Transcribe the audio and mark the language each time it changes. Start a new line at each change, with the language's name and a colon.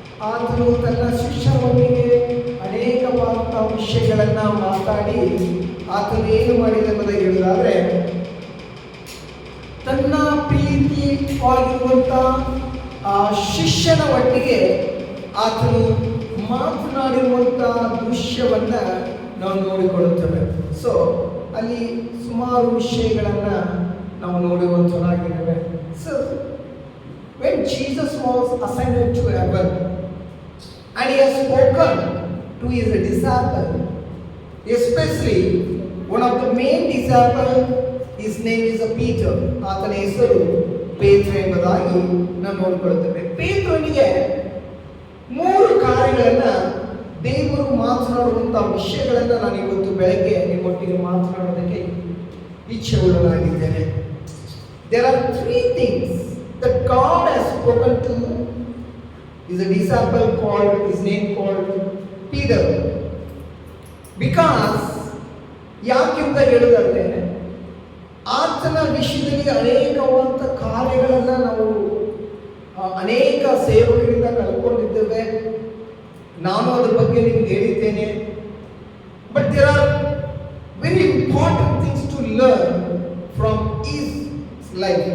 Kannada: ಆತನು ತನ್ನ ಶಿಷ್ಯರೊಂದಿಗೆ ಅನೇಕವಾದ ವಿಷಯಗಳನ್ನ ಮಾತಾಡಿ ಆತನು ಏನು ಮಾಡಿದ ಎಂಬುದಾಗಿ ಹೇಳಿದಾದ್ರೆ, ತನ್ನ ಪ್ರೀತಿಯಾಗಿರುವಂತ ಆ ಶಿಷ್ಯನ ಒಟ್ಟಿಗೆ ಆತನು ಮಾತನಾಡಿರುವಂತ ದೃಶ್ಯವನ್ನ ನಾವು ನೋಡಿಕೊಳ್ಳುತ್ತೇವೆ. ಸೊ ಅಲ್ಲಿ ಸುಮಾರು ವಿಷಯಗಳನ್ನ ನಾವು ನೋಡುವಂತನಾಗಿದ್ದೇವೆ.
English: So when Jesus was ascended to heaven and he has spoken to his disciple, especially one of the main disciple, his name is Peter.
Kannada: ಆತನ ಹೆಸರು ಪೇತ್ರ ಎಂಬುದಾಗಿ ನಾವು ನೋಡಿಕೊಳ್ಳುತ್ತೇವೆ. ಪೇತ್ರನಿಗೆ 3 ಕಾರ್ಯಗಳನ್ನ ದೇವರು ಮಾತನಾಡುವಂತಹ ವಿಷಯಗಳನ್ನ ನಾನು ಇವತ್ತು ಬೆಳಗ್ಗೆ ನಿಮ್ಮೊಟ್ಟಿಗೆ ಮಾತನಾಡೋದಕ್ಕೆ ಇಚ್ಛೆ ಉಳ್ಳನಾಗಿದ್ದೇನೆ.
English: There are 3 things that God has spoken to his disciple called, his name called Peter. Because
Kannada: ಯಾಕೆಂತ ಹೇಳಿದ್ರೆ ಆತನ ವಿಷಯದಲ್ಲಿ ಅನೇಕವಾದ ಕಾರ್ಯಗಳನ್ನ ನಾವು ಅನೇಕ ಸೇವಕರಿಂದ ಕಲ್ಕೊಂಡಿದ್ದೇವೆ. ನಾನು ಅದ್ರ ಬಗ್ಗೆ ನಿಮ್ಗೆ ಹೇಳಿದ್ದೇನೆ.
English: But there are very important things to learn from is life.